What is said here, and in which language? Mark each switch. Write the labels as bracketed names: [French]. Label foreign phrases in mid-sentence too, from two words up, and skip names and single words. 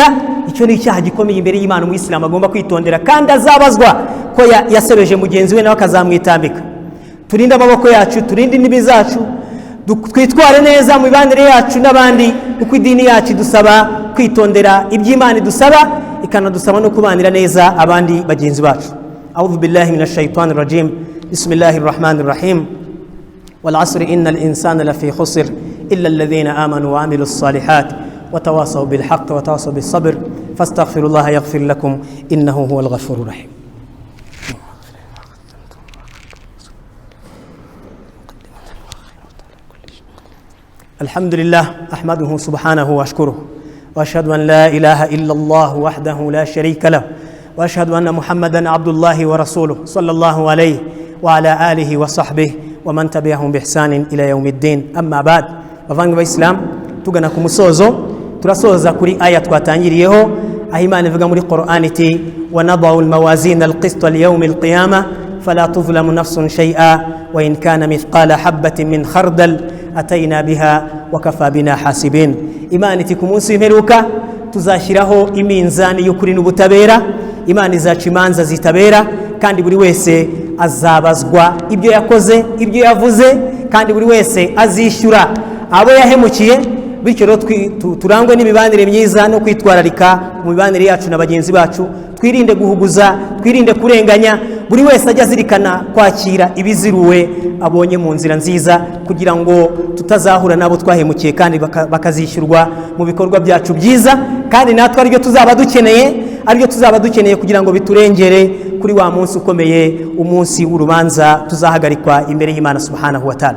[Kinyarwanda] Icyo ni icyaha gikomeye imbere y'Imana mu Islam agomba kwitondera, kandi azabazwa ko yasebeje mugenzi we nawe akazamwitambika. Turinde amaboko yacu, turinde indimi zacu, twitware neza mu mibanire yacu n'abandi, kuko idini yacu dusaba kwitondera iby'Imana idusaba, ikanadusaba no kubanira neza abandi bagenzi bacu. [Arabic] أعوذ بالله من الشيطان الرجيم. بسم الله الرحمن الرحيم. والعصر إن الإنسان لفي خسر إلا الذين آمنوا وعملوا الصالحات وتواصوا بالحق وتواصوا بالصبر فاستغفروا الله يغفر لكم إنه هو الغفور الرحيم. الحمد لله أحمده سبحانه وأشكره وأشهد أن لا إله إلا الله وحده لا شريك له وأشهد أن محمدا عبد الله ورسوله صلى الله عليه وعلى آله وصحبه ومن تبعهم بإحسان إلى يوم الدين. أما بعد، [Kinyarwanda] bavandimwe b'Islam, tugana ku musozo, turasoza kuri aya twatangiriyeho, aho Imana ivuga muri Qur'an iti [Arabic] ونضع الموازين القسط ليوم القيامة فلا تظلم نفس شيئا وإن كان مثقال حبة من خردل أتينا بها وكفى بنا حاسبين. [Kinyarwanda] Imana iti ku munsi w'imperuka tuzashyiraho iminzani y'ukuri n'ubutabera. Imana izaca imanza zitabera, kandi buri wese azabazwa ibyo yakoze, ibyo yavuze, kandi buri wese azishyura abo yahemukiye. Bityo rero turangwe n'imibanire myiza no kwitwararika mu mibanire yacu na bagenzi bacu, twirinde guhuguza, twirinde kurenganya, buri wese ajya azirikana kwakira ibiziruwe abonye mu nzira nziza, kugira ngo tutazahura nabo twahemukiye kandi bakazishyurwa mu bikorwa byacu byiza, kandi natwe aribyo tuzaba dukeneye kugira ngo biturengere kuri wa munsi ukomeye, umunsi w'urubanza tuzahagarikwa imbere y'Imana [Arabic] سبحانه وتعالى.